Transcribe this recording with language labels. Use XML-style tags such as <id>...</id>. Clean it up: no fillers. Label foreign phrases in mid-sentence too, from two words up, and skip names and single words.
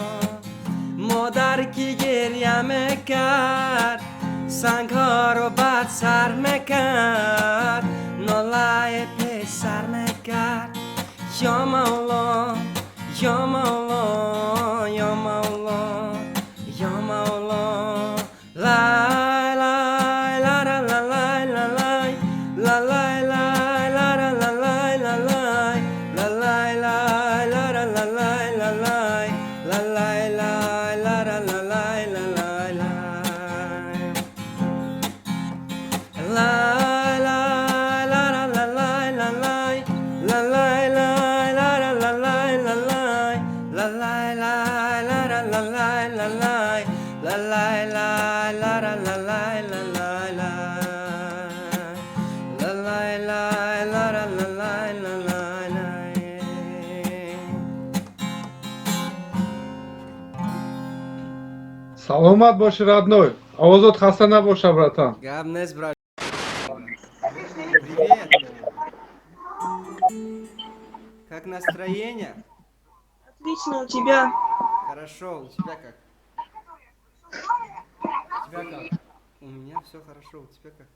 <fa>مادر کی گریه میکرد، سنگ ها رو بر سر میکرد، ناله پسر میکرد.</fa> <ar>یا مولا یا مولا یا مولا یا مولا. لای لای لا لا لا لای لا لای لا لای لای لا لا لا لای لا لای لا لای لای لا لا لا لای لا لای لا لای لای لا لا لا لای لا لای لای. لای لای لا لا لا لای لا لای لا لای لای لا لا لا لای لا لای لا لای لای لا لا لا لای لا لای لا لای لای لا لا لا لای لا لای لای لا لای لای لا لا لا لای لا لای لای.</ar> <fa>سلامت باشی родной. آوازت خسته نباشه братан.</fa> <tg>Габ нест,</tg> <ru>брат. Привет. Как настроение? Отлично, у тебя? Хорошо, у тебя как? У тебя как? У меня все хорошо, у тебя как?</ru>